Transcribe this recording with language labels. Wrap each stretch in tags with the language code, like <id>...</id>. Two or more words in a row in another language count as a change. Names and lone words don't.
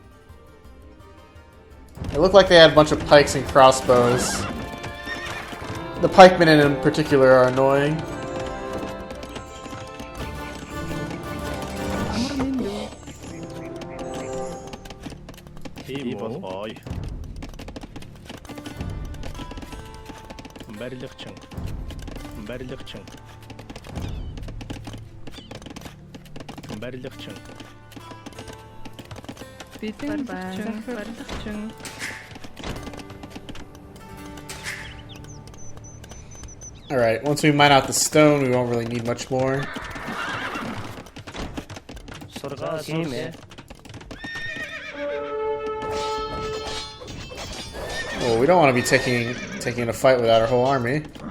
<en>It looked like they had a bunch of pikes and crossbows. The pikemen in particular are annoying. Ibon boy.</en> <mn>Барилгачин. Барилгачин. Барилгачин. Бэлэн байн. Барилгачин.</mn> <en>Alright, once we mine out the stone, we won't really need much more. Oh, we don't want to be taking a fight without our whole army.</en>